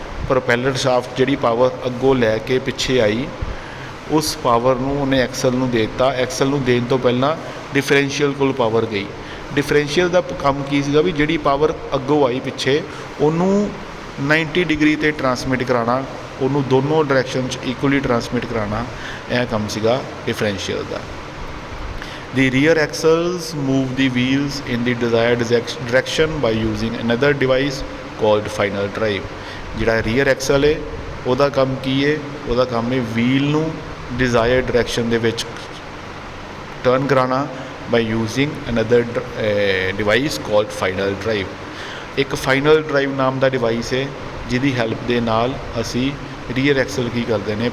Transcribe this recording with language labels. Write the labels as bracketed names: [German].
[Punjabi] ਪ੍ਰੋਪੈਲਰ shaft ਜਿਹੜੀ power ਅੱਗੋਂ ਲੈ ਕੇ ਪਿੱਛੇ ਆਈ, ਉਸ ਪਾਵਰ ਨੂੰ ਉਹਨੇ ਐਕਸਲ ਨੂੰ ਦੇ ਦਿੱਤਾ। ਐਕਸਲ ਨੂੰ ਦੇਣ ਤੋਂ ਪਹਿਲਾਂ ਡਿਫਰੈਂਸ਼ੀਅਲ ਕੋਲ ਪਾਵਰ ਗਈ। ਡਿਫਰੈਂਸ਼ੀਅਲ ਦਾ ਕੰਮ ਕੀ ਸੀਗਾ? ਵੀ ਜਿਹੜੀ ਪਾਵਰ ਅੱਗੋਂ ਆਈ ਪਿੱਛੇ, ਉਹਨੂੰ 90 ਡਿਗਰੀ 'ਤੇ ਟਰਾਂਸਮਿਟ ਕਰਾਉਣਾ, ਉਹਨੂੰ ਦੋਨੋਂ ਡਾਇਰੈਕਸ਼ਨ 'ਚ ਇਕੁਅਲੀ ਟਰਾਂਸਮਿਟ ਕਰਾਉਣਾ। ਇਹ ਕੰਮ ਸੀਗਾ differential ਦਾ। [English] The rear axles move the wheels in the desired direction by using another device called final drive। [Punjabi] ਜਿਹੜਾ ਰੀਅਰ ਐਕਸਲ ਹੈ ਉਹਦਾ ਕੰਮ ਕੀ ਹੈ? ਉਹਦਾ ਕੰਮ ਹੈ ਵੀਲ ਨੂੰ ਡਿਜ਼ਾਇਰਡ ਡਾਇਰੈਕਸ਼ਨ ਦੇ ਵਿੱਚ ਟਰਨ ਕਰਾਉਣਾ [English] By using another device called final drive. [Punjabi] ਇੱਕ ਫਾਈਨਲ ਡਰਾਈਵ ਨਾਮ ਦਾ ਡਿਵਾਈਸ ਹੈ ਜਿਹਦੀ ਹੈਲਪ ਦੇ ਨਾਲ ਅਸੀਂ ਰੀਅਰ ਐਕਸਲ ਕੀ ਕਰਦੇ ਨੇ?